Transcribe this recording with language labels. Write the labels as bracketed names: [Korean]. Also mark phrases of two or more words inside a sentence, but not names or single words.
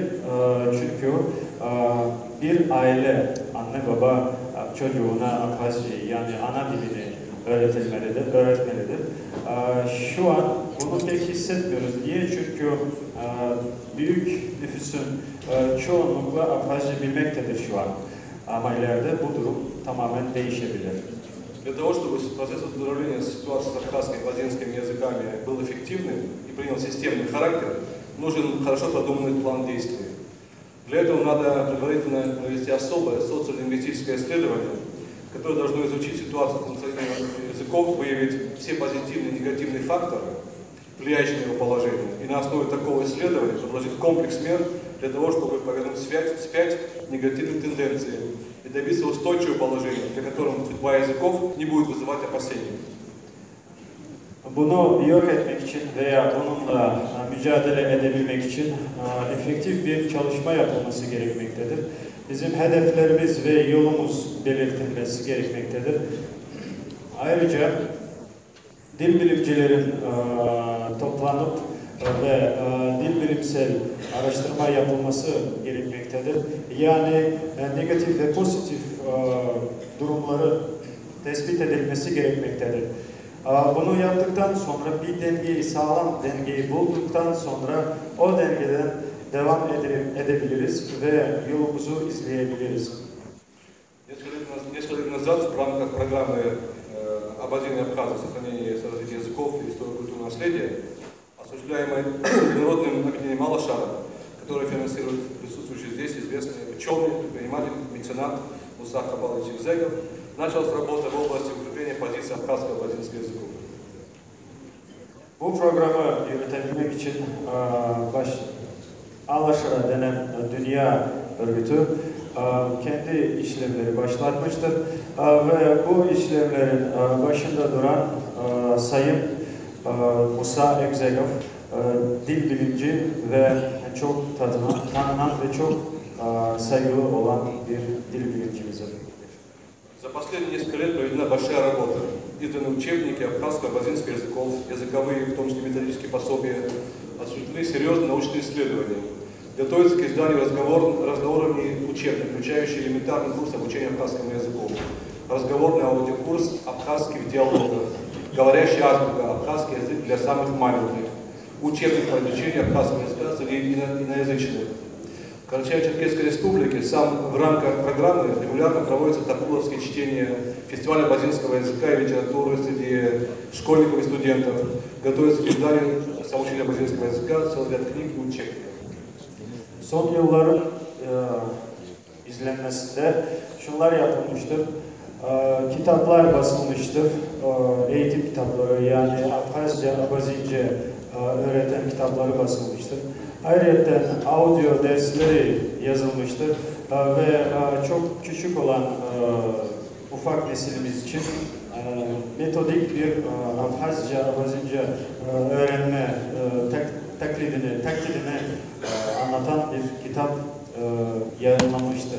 [Turkish] Çünkü bir aile, anne baba çocuğuna Abhazcayı yani ana dilini öğretmelidir. Şu an bunu pek hissetmiyoruz. Niye? Çünkü büyük nüfusun çoğunlukla Abhazca bilmektedir şu an. Ama ileride bu durum tamamen değişebilir. [Russian] Для того, чтобы процесс оздоровления ситуации с абхазским и абхазинским языками был эффективным и принял системный характер, нужен хорошо продуманный план действий. Для этого надо предварительно провести особое социолингвистическое исследование, которое должно изучить ситуацию функционирования языков, выявить все позитивные и негативные факторы, влияющие на его положение, и на основе такого исследования предложить комплекс мер для того, чтобы повернуть вспять негативные тенденции и добиться устойчивого положения, при котором судьба языков не будет вызывать опасений. [Turkish] Bunu yok etmek için veya bununla mücadele edebilmek için efektif bir çalışma yapılması gerekmektedir. Bizim hedeflerimiz ve yolumuz belirtilmesi gerekmektedir. Ayrıca dil bilimcilerin toplanıp ve dil bilimsel araştırma yapılması gerekmektedir. Yani negatif ve pozitif durumları tespit edilmesi gerekmektedir. Bunu yaptıktan sonra bir dengeyi, sağlam dengeyi bulduktan sonra o dengeden devam edebiliriz ve yolumuzu izleyebiliriz. [Russian] Несколько лет назад в рамках программы «Абхазия и Абхазия. Сохранение и развитие языков и истории культурного наследия», осуществляемой международным объединением Алла-Шара, которое финансирует присутствующий здесь известный ученый, предприниматель, меценат Муса Кабалович Зегов, началась работа в области укрепления позиции абхазского и абхазинского языков. [Turkish] Bu programı yürütebilmek için Al-Aşara denen Dünya Örgütü kendi işlemleri başlatmıştır ve bu işlemlerin başında duran Sayın Musa Egzegov, dil bilimci ve çok tanınan ve çok saygılı olan bir dil bilimcimizdir. [Russian] За последние несколько лет проведена большая работа. Изданы учебники абхазско-абазинских языков, языковые, в том числе методические пособия, осуществлены серьезные научные исследования. Готовится к изданию разноуровневый учебник, включающий элементарный курс обучения абхазскому языку, разговорный аудиокурс абхазский в диалогах, говорящий азбука, абхазский язык для самых маленьких, учебник по изучению абхазского языка среди иноязычных. В Карачаево-Черкесской республике в рамках программы регулярно проводятся топуловские чтения, фестиваль абазинского языка и литературы среди школьников и студентов. Готовится к изданию самоучения абазинского языка, целый ряд книг и учебников. [Turkish] Son yılların izlenmesinde şunlar yapılmıştır. Kitaplar basılmıştır. Eğitim kitapları yani Abhazca, Abazince öğreten kitapları basılmıştır. Ayrıca audio dersleri yazılmıştır ve çok küçük olan ufak neslimiz için metodik bir Abhazca, Abazince öğrenme taklidini anlatan bir kitap yayınlanmıştır.